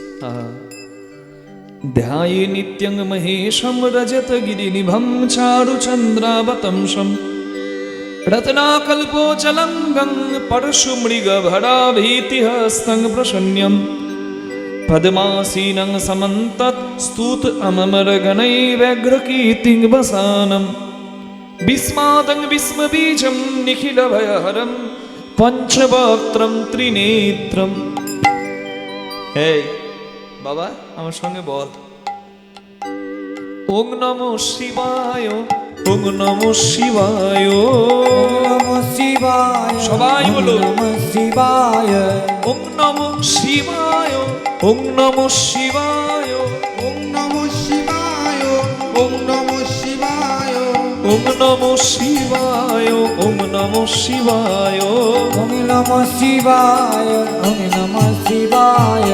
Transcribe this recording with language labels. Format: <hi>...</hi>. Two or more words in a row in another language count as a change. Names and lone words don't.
<sa>ধ্যায়ে নিত্যং মহেশম রজত গিরিনিভম চারু চন্দ্রাবতংশম রত্নাকল্পোচলঙ্গং পরশু মৃগ ভরাভীতিহস্तं প্রসন্ন্যম পদ্মাসীনং সমন্তত स्तुत अमर गणैर्व्यघ्रकीर्तिं वसानं विस्मादं विस्मबीजं निखिल भयहरं पंचवक्त्रं त्रिनेत्रं।</sa> <bn>এই বাবা আমার সঙ্গে বল,</bn> <sa>ওং নমো শিবায়, ওং নমো শিবায়, নমঃ শিবায়,</sa> <bn>সবাই বলো।</bn> <sa>নমঃ শিবায়, ওং নমো শিবায়, ওং নমো শিবায়, ওম নমঃ শিবায়, ওম নমঃ শিবায়, ওং নমো শিবায়, ওং নমো শিবায়। ওম নমঃ শিবায়, ওম নমঃ শিবায়।</sa>